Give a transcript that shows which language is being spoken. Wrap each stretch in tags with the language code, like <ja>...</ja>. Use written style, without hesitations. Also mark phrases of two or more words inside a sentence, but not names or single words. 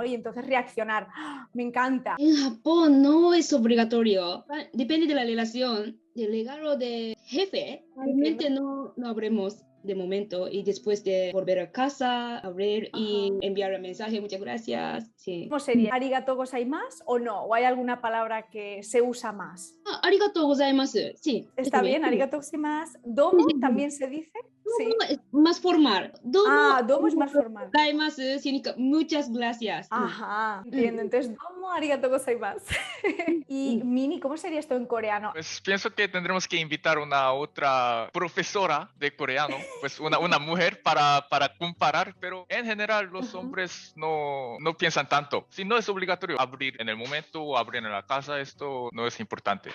<es>Y entonces reaccionar, ¡oh, me encanta! En Japón no es obligatorio, depende de la relación. El regalo de jefe, realmente no habremos de momento, y después de volver a casa, abrir y enviar el mensaje, muchas gracias. Sí. ¿Cómo sería?</es> <ja>¿ありがとうございます</ja> <es>o no? ¿O hay alguna palabra que se usa más?</es> <ja>ありがとうございます,</ja> <es>sí. Está bien,</es> <ja>ありがとうございます.</ja> <es>¿Domo también se dice? Sí. Es más formal. Domo es más formal. Gozaimasu significa muchas gracias. Ajá, entiendo. Entonces,</es> <ja>どうもありがとうございます.</ja> <es>Y Mini, ¿cómo sería esto en coreano? Pues pienso que tendremos que invitar una otra profesora de coreano, pues una mujer para comparar, pero en general los hombres no piensan tanto. Si no es obligatorio abrir en el momento o abrir en la casa, esto no es importante.</es>